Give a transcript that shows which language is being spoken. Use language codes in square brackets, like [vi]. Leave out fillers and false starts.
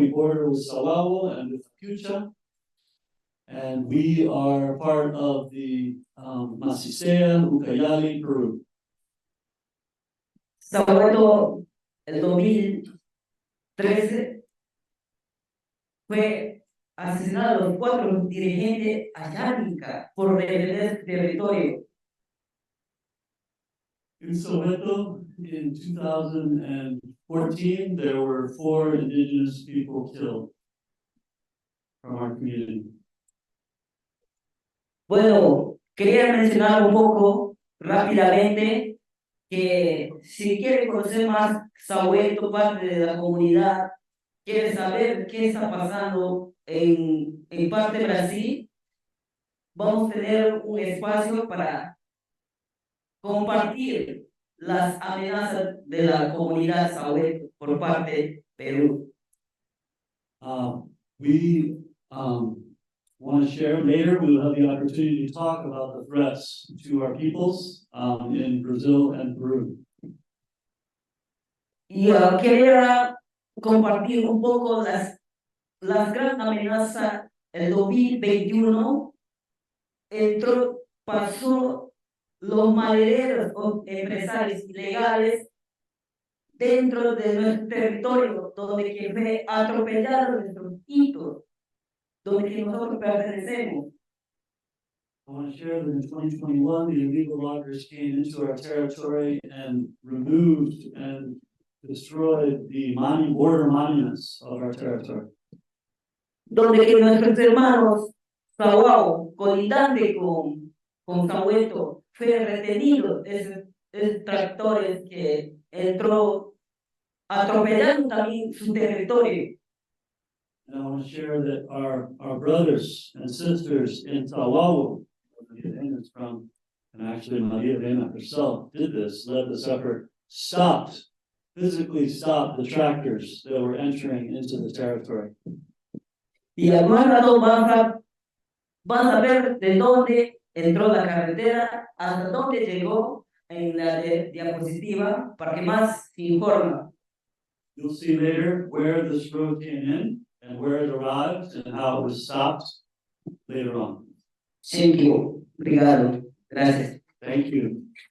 [en] We border with Sawawo and with Apiucha. And we are part of the Macicea, Ucayali, Peru. [es] Sahueto, el 2013, fue asesinado los 4 dirigentes Ayánica por defender su territorio. [en] In Soweto, in 2014, there were 4 indigenous people killed from our community. [es] Bueno, quería mencionar un poco rápidamente que si quiere conocer más Sahueto, parte de la comunidad, quiere saber qué está pasando en parte de Brasil, vamos a tener un espacio para compartir las amenazas de la comunidad Sahueto por parte de Perú. [en] We want to share later. We will have the opportunity to talk about the threats to our peoples in Brazil and Peru. [es] Y quería compartir un poco las grandes amenazas. El 2021 pasó los madereros o empresarios ilegales dentro de nuestro territorio, donde que fue atropellado nuestros hitos, donde que nosotros pertenecemos. [en] I want to share that in 2021, the illegal loggers came into our territory and removed and destroyed the border monuments of our territory. [es] Donde que nuestros hermanos Sahuao, colindante con Sahueto, fue retenido esos tractores que entró atropellando también su territorio. [en] And I want to share that our brothers and sisters in Tawawu, the Maria Elena is from. And actually, Maria Elena herself did this, led this effort, physically stopped the tractors that were entering into the territory. [es] Y al más rato vas a ver de dónde entró la carretera, hasta dónde llegó en la diapositiva, para que más se informa. [en] You'll see later where this road came in and where it arrived and how it was stopped later on. Thank you. [pt] Obrigado. [es] Gracias. [en] Thank you.